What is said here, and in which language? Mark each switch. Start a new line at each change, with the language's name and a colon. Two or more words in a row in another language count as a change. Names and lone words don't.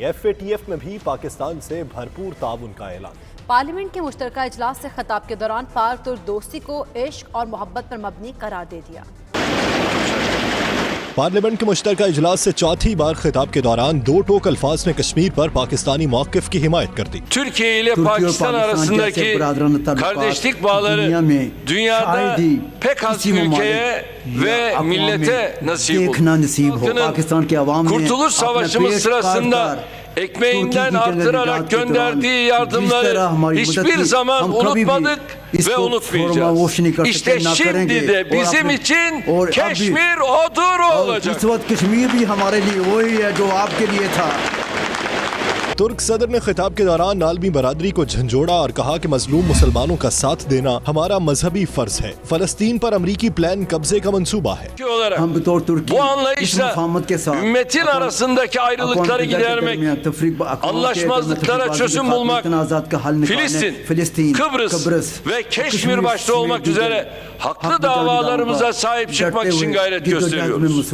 Urdu: FATF میں بھی پاکستان سے بھرپور تعاون کا اعلان. پارلیمنٹ کے مشترکہ اجلاس سے خطاب کے دوران پاک ترک دوستی کو عشق اور محبت پر مبنی قرار دے دیا. پارلیمنٹ کے مشترکہ اجلاس سے چوتھی بار خطاب کے دوران دو ٹوک الفاظ نے کشمیر پر پاکستانی موقف کی حمایت کر دی.
Turkish: Türkiye ile Pakistan arasındaki kardeşlik bağları dünyada pek az ülkeye ve millete nasip oldu. Kurtuluş Savaşımız sırasında ekmeğinden artırarak gönderdiği yardımları hiçbir zaman unutmadık ve unutmayacağız. İşte şimdi de bizim için Keşmir odur olacak.
Urdu: ترک صدر نے خطاب کے دوران عالمی برادری کو جھنجھوڑا اور کہا کہ مظلوم مسلمانوں کا ساتھ دینا ہمارا مذہبی فرض ہے. فلسطین پر امریکی پلان قبضے کا منصوبہ ہے.
Turkish: Bu anlayışla ümmetin arasındaki ayrılıkları gidermek, anlaşmazlıklara çözüm bulmak, Filistin, Kıbrıs ve Keşmir başta olmak üzere haklı davalarımıza sahip çıkmak için gayret gösteriyoruz.